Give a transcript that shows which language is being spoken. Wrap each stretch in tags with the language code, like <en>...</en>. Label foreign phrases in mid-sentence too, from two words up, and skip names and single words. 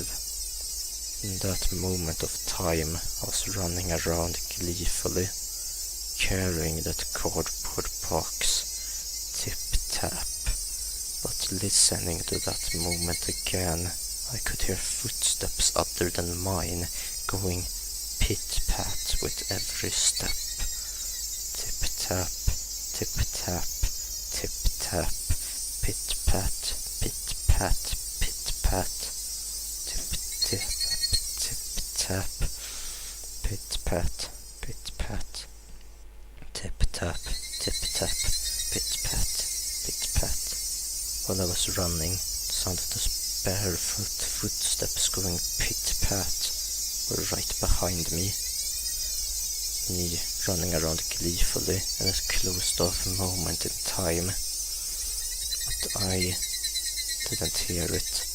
<en>In that moment of time, I was running around gleefully, carrying that cardboard box, tip-tap. But listening to that moment again, I could hear footsteps other than mine going pit-pat with every step. Tip-tap, tip-tap, tip-tap, pit-pat, pit-pat, pit-pat, tip-tip, tip-tap, pit-pat, pit-pat, tip-tap, tip-tap, pit-pat, pit-pat. While I was running, the sound of those barefoot footsteps going pit-pat were right behind me. Me running around gleefully in that closed-off moment in time. But I didn't hear it.</en>